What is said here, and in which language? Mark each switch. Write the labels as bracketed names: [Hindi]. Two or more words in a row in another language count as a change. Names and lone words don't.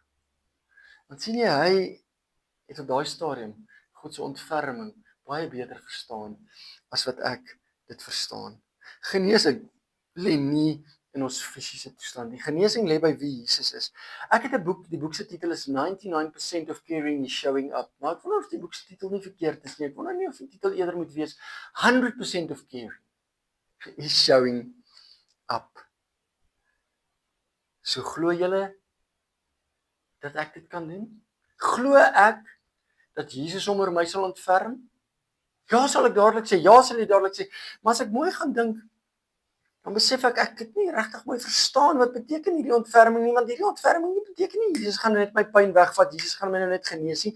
[Afrikaans] Want sien jy, hy het op daai stadium God se ontferming baie beter verstaan as wat ek dit verstaan. Genesing lê nie in ons fisiese toestand. Die genesing lê by wie Jesus is. Ek het 'n boek, die boek se titel is [English] 99% of caring is showing up. [Afrikaans] Maar ek wonder of die boek se titel nie verkeerd is nie. Ek wonder nie of die titel eerder moet wees [English] 100% of caring is showing up. [Afrikaans] So glo julle dat ek dit kan doen? Glo ek dat Jesus hom oor my sal ontferm? Ja, sal ek dadelik sê. Ja, sal ek dadelik sê. Maar as ek mooi gaan dink, dan besef ek het nie regtig mooi verstaan wat beteken hierdie ontferming nie, want hierdie ontferming nie beteken nie Jesus gaan net my pyn wegvat, Jesus gaan my nou net genees nie.